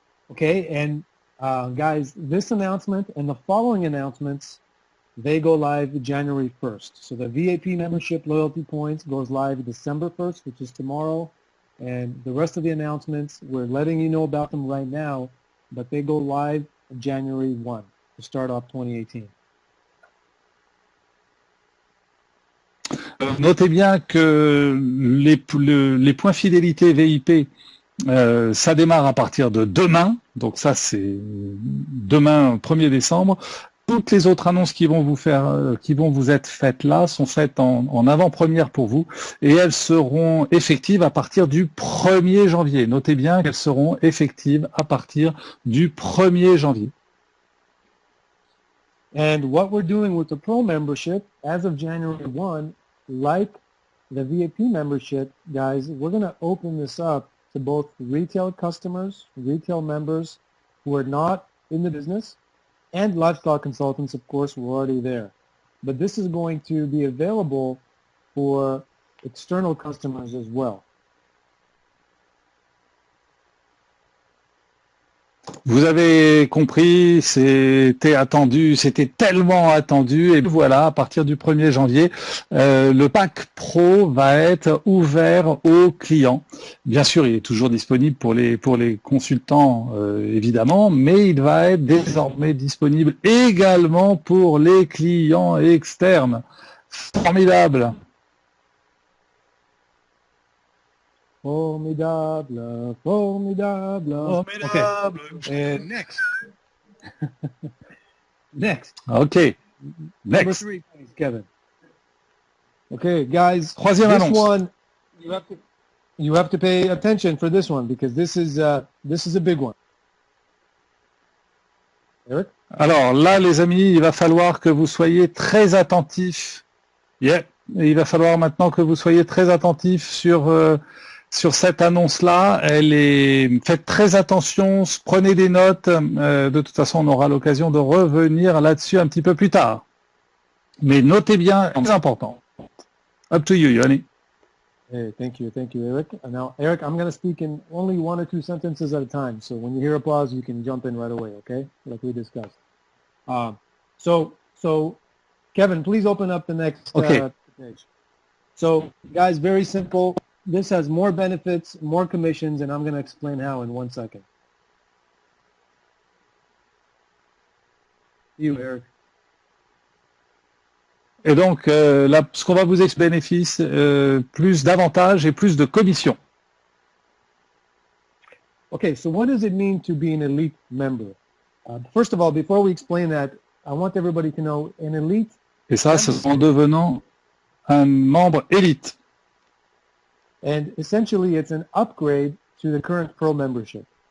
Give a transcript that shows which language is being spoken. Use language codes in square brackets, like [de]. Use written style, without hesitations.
[en] Okay, and guys, this announcement and the following announcements, they go live January 1st. So the VIP membership loyalty points goes live December 1st, which is tomorrow. And the rest of the announcements, we're letting you know about them right now, but they go live January 1 to start off 2018. [fr] Notez bien que les points fidélité VIP, ça démarre à partir de demain. Donc ça, c'est demain, 1er décembre. Toutes les autres annonces qui vont vous être faites là sont faites en avant-première pour vous et elles seront effectives à partir du 1er janvier. Notez bien qu'elles seront effectives à partir du 1er janvier. [en] And what we're doing with the Pro membership as of January 1, like the VIP membership, guys, we're going to open this up to both retail customers, retail members who are not in the business, and lifestyle consultants, of course, were already there. But this is going to be available for external customers as well. [fr] Vous avez compris, c'était attendu, c'était tellement attendu, et voilà, à partir du 1er janvier, le pack Pro va être ouvert aux clients. Bien sûr, il est toujours disponible pour les consultants, évidemment, mais il va être désormais disponible également pour les clients externes. Formidable! Formidable, formidable. Formidable. [en] Okay. And next. Next. Okay. Number Next. 3, please, Kevin. Okay, guys. [fr] Troisième [en] this [fr] annonce. [en] one, you have to pay attention for this one because this is a big one. Eric? [fr] Alors là, les amis, il va falloir que vous soyez très attentifs. Yeah. Et il va falloir maintenant que vous soyez très attentifs sur cette annonce-là. Faites très attention, prenez des notes. De toute façon, on aura l'occasion de revenir là-dessus un petit peu plus tard. Mais notez bien, c'est important. [en] Up to you, Yoni. Hey, thank you, Eric. And now, Eric, I'm going to speak in only 1 or 2 sentences at a time. So when you hear a pause, you can jump in right away, okay? Like we discussed. So Kevin, please open up the next page. So, guys, very simple. This has more benefits, more commissions, and I'm going to explain how in 1 second. You, Eric. [fr] Et donc, ce qu'on va vous expliquer, bénéfice, plus d'avantages et plus de commissions. [en] Okay, so what does it mean to be an elite member? First of all, before we explain that, I want everybody to know an elite. [fr] Et ça, c'est en devenant un membre élite. [en] And essentially, it's an upgrade to the current Pro membership.